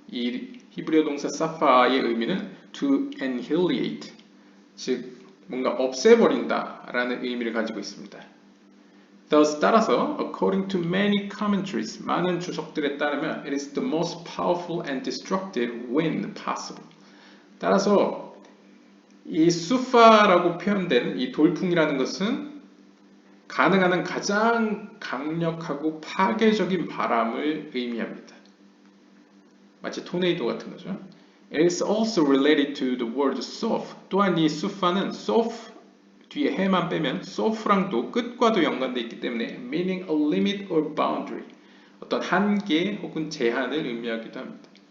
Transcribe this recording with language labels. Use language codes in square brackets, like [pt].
[ko] 이 히브리어 동사 사파의 의미는 [en] to annihilate, [ko] 즉 뭔가 없애버린다 라는 의미를 가지고 있습니다. [en] Thus [ko] 따라서 [en] according to many commentaries, [ko] 많은 주석들에 따르면 [en] it is the most powerful and destructive wind possible. [ko] 따라서 이 수파라고 표현된 이 돌풍이라는 것은 가능한 한 가장 강력하고 파괴적인 바람을 의미합니다. 마치 토네이도 같은 거죠. [en] It is also related to the word sof. [ko] 또한 이 수파는 sof 뒤에 해만 빼면 so프랑도 끝과도 연관되어 있기 때문에 [en] meaning a limit or boundary, [ko] 어떤 한계 혹은 제한을 의미하기도 합니다.